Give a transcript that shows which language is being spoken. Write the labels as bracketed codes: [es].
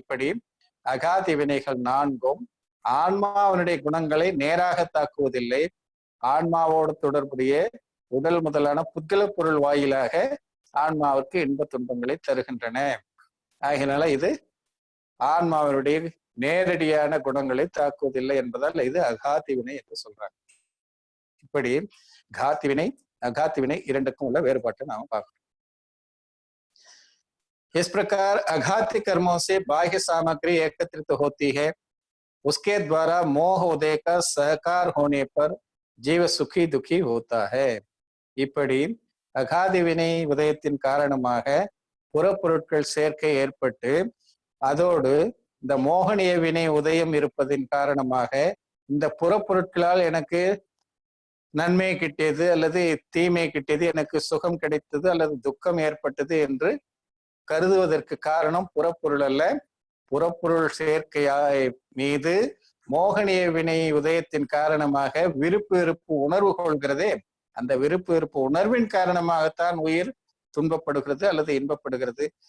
[ta] இப்படி அகாதி வினைகள் 4ம் ஆன்மாவினுடைய குணங்களை நேராக தாக்குவதில்லை, ஆன்மாவோடு தொடர்புடைய உடல் முதலான புத்கல பொருள் வாயிலாக ஆன்மாவுக்கு இன்ப துன்பங்களை தருகின்றன. ஆகினால இது ஆன்மாவினுடைய நேரடியான குணங்களை தாக்குவதில்லை என்பதால் இது அகாதி வினை என்று சொல்றாங்க. இப்படி காத்தி வினை अघाती विनय இரண்டுக்கும் உள்ள வேறுபாட்டை நாம பார்க்கிறோம். [hi] इस प्रकार अघाती कर्मों से बाह्य सामग्री एकत्रित होती है, उसके द्वारा मोह उदय का सहकार होने पर जीव सुखी दुखी होता है. [ta] இப்படி அகாதி வினை உதயத்தின் காரணமாக புறப்பொருட்கள் சேர்க்கை ஏற்பட்டு அதோடு இந்த மோகனிய வினை உதயம் இருப்பதின் காரணமாக இந்த புறப்பொருட்களால் எனக்கு நன்மை கிட்டியது அல்லது தீமை கிட்டியது, எனக்கு சுகம் கிடைத்தது அல்லது துக்கம் ஏற்பட்டது என்று கருதுவதற்கு காரணம் புறப்பொருள் அல்ல, புறப்பொருள் சேர்க்கையாய் மீது மோகனிய வினை உதயத்தின் காரணமாக விருப்பு வெறுப்பு உணர்வு கொள்கிறதே, அந்த விருப்பு வெறுப்பு உணர்வின் காரணமாகத்தான் உயிர் துன்பப்படுகிறது அல்லது இன்பப்படுகிறது.